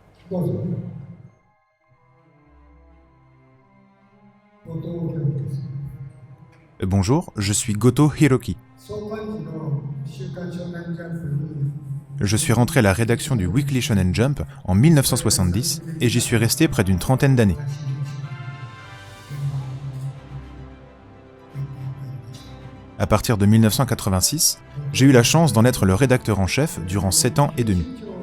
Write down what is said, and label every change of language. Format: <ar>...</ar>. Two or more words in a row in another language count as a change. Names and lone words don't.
<ja>どうぞ。後藤弘樹です。</ja> <fr>Bonjour, je suis Goto Hiroki.</fr> <ja>創刊時の週刊少年ジャンプに</ja> <fr>Je suis rentré à la rédaction du Weekly Shonen Jump en 1970 et j'y suis resté près d'une trentaine d'années. À partir de 1986, j'ai eu la chance d'en être le rédacteur en chef durant 7 ans et demi.</fr>